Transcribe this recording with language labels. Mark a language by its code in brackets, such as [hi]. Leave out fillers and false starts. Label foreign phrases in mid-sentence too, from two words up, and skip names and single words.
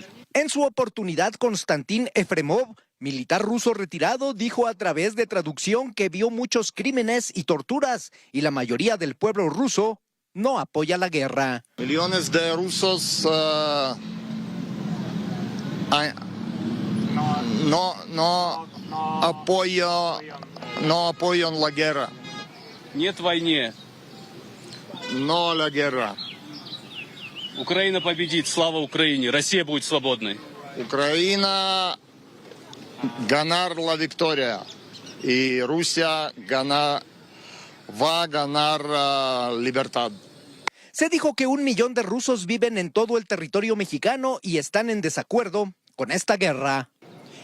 [es] En su oportunidad, Konstantin Efremov, militar ruso retirado, dijo a través de traducción que vio muchos crímenes y torturas y la mayoría del pueblo ruso no apoya la guerra. Millones de rusos no apoyan la guerra. [ru] Нет войне. [es] No la guerra. [ru] Украина победит. Слава Украине. Россия будет свободной. [es] Ucrania ganar la victoria y Rusia va a ganar libertad. Se dijo que 1 millón de rusos viven en todo el territorio mexicano y están en desacuerdo con esta guerra.